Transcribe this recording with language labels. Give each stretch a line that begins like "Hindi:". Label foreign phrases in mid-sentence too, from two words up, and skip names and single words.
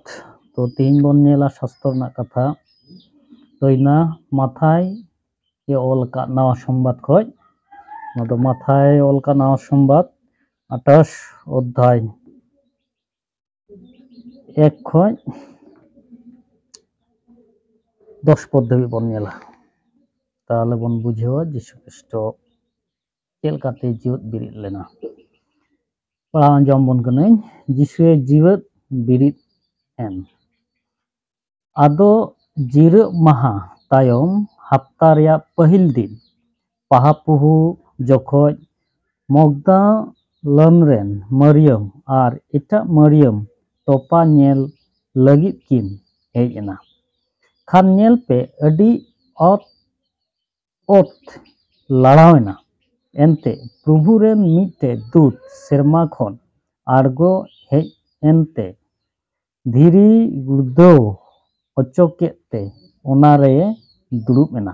Santali: तो तेहिं बन नेला शास्त्र ना कथा तो इना माथाय ये ओल का नवा संबाद खोज नोदो माथाय ओल का नवा संबाद 28 अध्याय 1 खोज 10 पद धाबी बन नेला ताहले बन बुझेवा जीशु ख्रिस्ट चेलकाते जीवत बिरिद लेना। पढ़ा आंजम बन कनाई जीशुए जीवत बिरिद एन आदो जिरे महा तायम हफ्ता रिया पहिल दिन पहापुहु जखोज मगदालन रेन मरियम और एटा मरियम तोपा नेल लगित किन हेज एना। खान नेल पे अडी ओत लड़ावेना एनते प्रभु रेन मिटे दूत सेरमा खन आरगो हेज एनते धीरी गुर्दो अचोकेते ओनारे दुड़ुब एना।